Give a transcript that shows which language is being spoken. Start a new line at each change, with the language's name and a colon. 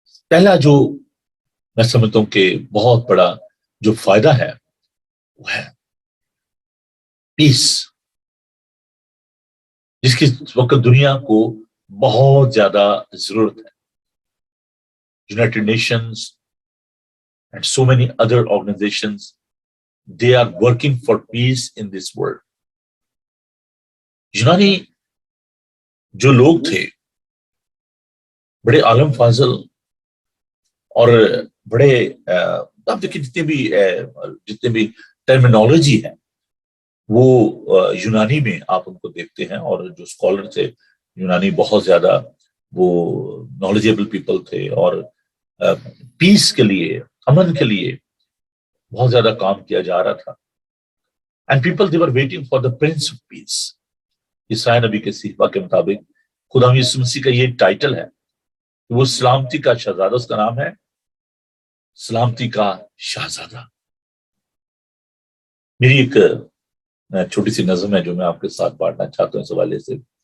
Urdu: پہلا جو میں سمجھتا ہوں کہ بہت بڑا جو فائدہ ہے وہ ہے پیس، جس کی وقت دنیا کو بہت زیادہ ضرورت ہے.
English: United Nations and so many other organisations they are working for peace in this world.
Urdu: یونانی جو لوگ تھے بڑے عالم فاضل اور بڑے آپ دیکھیں جتنے بھی ٹرمینالوجی ہے وہ یونانی میں آپ ان کو دیکھتے ہیں. اور جو اسکالر تھے یونانی بہت زیادہ وہ نالجیبل پیپل تھے اور پیس کے لیے، امن کے لیے بہت زیادہ کام کیا جا رہا تھا.
English: And people they were waiting for the prince of peace.
Urdu: عیسائی نبی کے صحیفہ کے مطابق خدا یسوع مسیح کا یہ ٹائٹل ہے کہ وہ سلامتی کا شہزادہ، اس کا نام ہے سلامتی کا شہزادہ. میری ایک چھوٹی سی نظم ہے جو میں آپ کے ساتھ بانٹنا چاہتا ہوں اس حوالے سے.